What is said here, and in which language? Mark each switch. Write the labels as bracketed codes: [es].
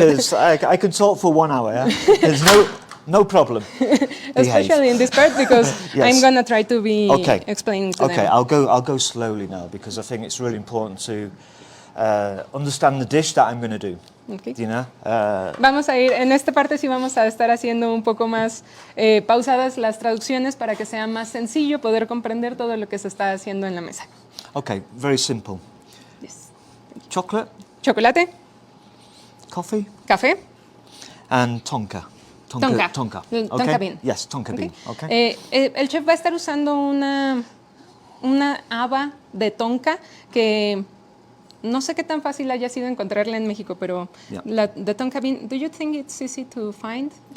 [en] Because I can talk for 1 hour, yeah? There's no problem. Especially in this part, because Yes. I'm going to try to be explaining to them. Okay, I'll go slowly now, because I think it's really important to understand the dish that I'm going to do. Okay. You know? [es] Vamos a ir, en esta parte sí vamos a estar haciendo un poco más pausadas las traducciones para que sea más sencillo poder comprender todo lo que se está haciendo en la mesa. [en] Okay, very simple. Yes. Chocolate, Chocolate, coffee, [es] café [en] and tonka. Tonka. Tonka. Tonka bean. Yes, tonka Okay. bean. Okay. [es] El chef va a estar usando una haba de tonka que no sé qué tan fácil haya sido encontrarla en México, pero Yeah. la de [en] tonka bean, do you think it's easy to find?